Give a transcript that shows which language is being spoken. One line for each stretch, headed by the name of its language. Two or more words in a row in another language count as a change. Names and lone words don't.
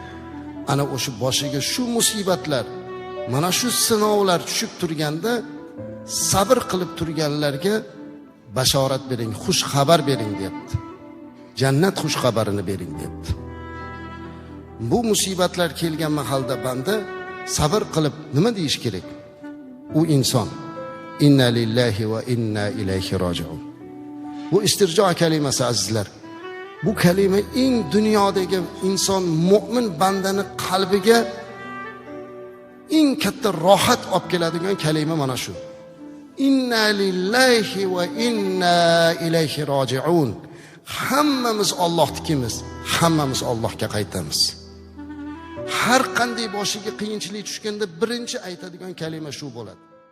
Uzbek: Ana o'sha boshiga shu musibatlar, mana shu sinovlar tushib turganda sabr qilib turganlarga bashorat bering, xush xabar bering deyapti. Jannat xush xabarini bering deyapti. Bu musibatlar kelgan mahalda banda sabr qilib nima deyish kerak? U inson
Arabic: إنا لله وإنا إليه راجعون.
Uzbek: Bu istirjo kalimasi azizlar. Bu kalima eng dunyodagi inson mu'min bandani qalbiga eng katta rohat olib keladigan kalima mana shu.
Arabic: إنا لله وإنا إليه راجعون.
Uzbek: Hammamiz Allohnikimiz, hammamiz Allohga qaytamiz. Har qanday boshiga qiyinchilik tushganda birinchi aytadigan kalima shu bo'ladi.